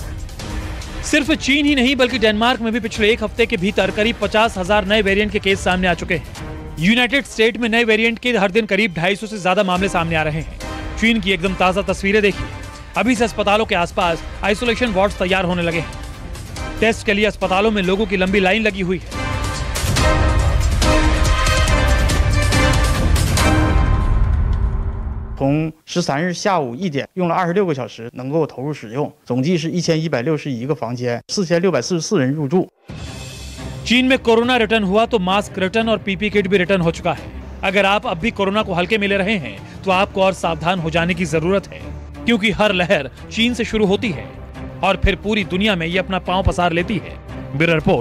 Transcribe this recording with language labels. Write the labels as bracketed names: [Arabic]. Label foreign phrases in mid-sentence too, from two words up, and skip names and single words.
[Hindi] सिर्फ चीन ही नहीं बल्कि डेनमार्क में भी पिछले एक हफ्ते के भीतर करीब 50,000 नए वेरिएंट के केस सामने आ चुके हैं। यूनाइटेड स्टेट में नए वेरिएंट के हर दिन करीब 250 से ज्यादा मामले सामने आ रहे हैं। चीन की एकदम ताजा तस्वीरें देखिए। अभी से अस्पतालों के आसपास [English] isolation wards [Hindi] तैयार होने लगे हैं। टेस्ट के लिए अस्पतालों में लोगों की लंबी लाइन लगी हुई है। [Chinese] 从13日下午1点用了26个小时，能够投入使用，总计是1161个房间，4644人入住。 [Hindi] चीन में कोरोना रिटर्न हुआ तो [English] mask return [Hindi] और [English] PP kit [Hindi] भी रिटर्न हो चुका है। अगर आप अब भी कोरोना को हल्के में ले रहे हैं तो आपको और सावधान हो जाने की जरूरत है, क्योंकि हर लहर चीन से शुरू होती है और फिर पूरी दुनिया में ये अपना पांव पसार लेती है।